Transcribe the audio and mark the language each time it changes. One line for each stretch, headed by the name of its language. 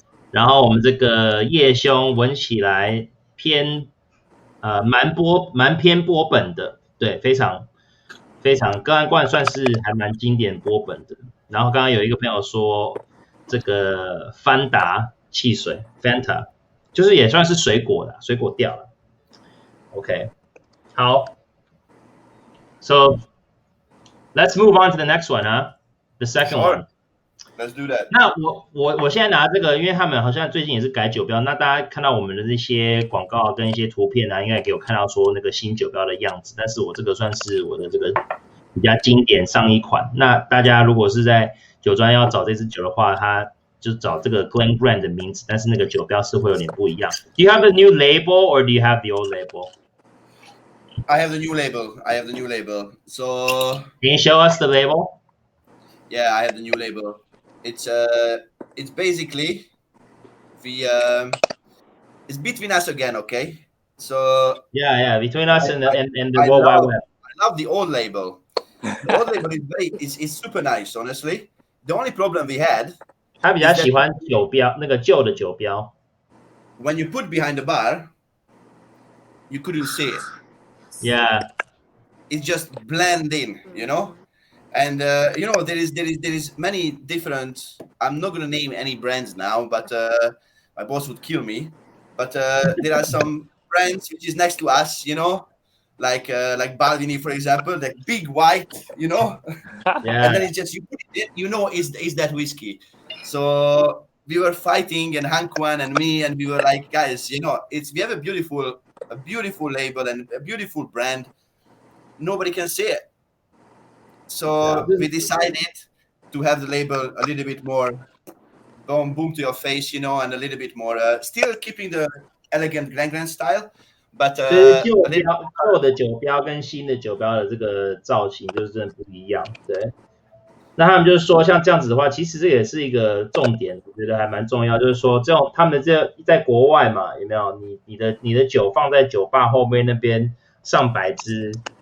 Chinese: 然后我们这个叶兄闻起来偏蛮偏波本的，对，非常格兰冠算是还蛮经典波本的。然后刚刚有一个朋友说这个芬达汽水 Fanta 就是也算是水果调了。
English: OK， 好 ，So let's move on to the next one, the second one.Let's do that.
Chinese: 那我现在拿这个，因为他们好像最近也是改酒标，那大家看到我们的这些广告跟一些图片应该给我看到说那个新酒标的样子。但是我这个算是我的这个比较经典上一款。那大家如果是在酒庄要找这支酒的话，他就找这个 Glen Grant 的名字，但是那个酒标是会有点不一样。
English: Do you have the new label or do you have the old label? I have the new label. So can you show us the label? Yeah, I have the new label.It's basically it's between us again, okay? So yeah, between us and the I World Wide love, Web. I love the old label. The old label is super nice, honestly. The only problem we had
Chinese: 他比较喜欢酒标，那个旧的酒标。
English: when you put behind the bar, you couldn't see it. Yeah. It just blend in, you know. And you know, there is many different. I'm not gonna name any brands now, but my boss would kill me. But there are some brands which is next to us, you know, like Baldini, for example, like big white, you know. Yeah. And then it's just you put it in, you know, is that whiskey. So we were fighting, and Hankuan and me, and we were like, guys, you know, we have a beautiful label and a beautiful brand. Nobody can see it. So we decided to have the label a little bit more boom to your face, you know, and a little bit more, still keeping the elegant Glen Grant style, but
Chinese: 旧的酒标跟新的酒标的这个造型就是真的不一样，对。那他们就是说，像这样子的话，其实这也是一个重点，我觉得还蛮重要。就是说，这种他们这在国外嘛，有没有？你的酒放在酒吧后面那边上百支。